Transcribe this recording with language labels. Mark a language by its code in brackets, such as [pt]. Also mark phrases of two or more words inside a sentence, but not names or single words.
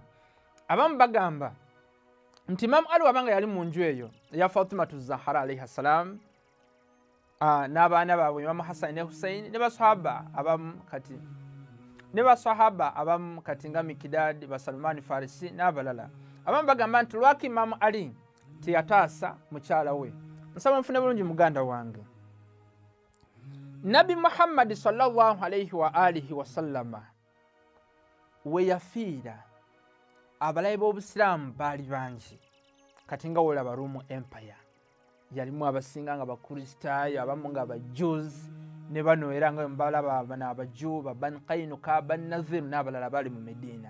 [lg] Abamu bagamba nti Imam Ali wabanga yali mu nju eyo ya Fatima Zahara [ar] عليها السلام [lg] n'abaana baabwe Imam Hassan ne Hussein ne basahaba abamu kati nga Mikdad ba Salman Farisi n'abalala. Abamu bagamba nti lwaki Imam Ali teyataasa mukyala we. Nsaba nfune bulungi muganda wange, Nabi Muhammad [ar] صلى الله عليه وآله وسلم [lg] we yafiira abalabe b'Obusiraamu baali bangi. Kati nga wolaba Roman Empire yalimu abasinga nga Bakristaayo, abamu nga Bajews ne bano era nga mbalaba Abaju Bani Qainuqa Bani Nazir n'abalala bali mu Medina.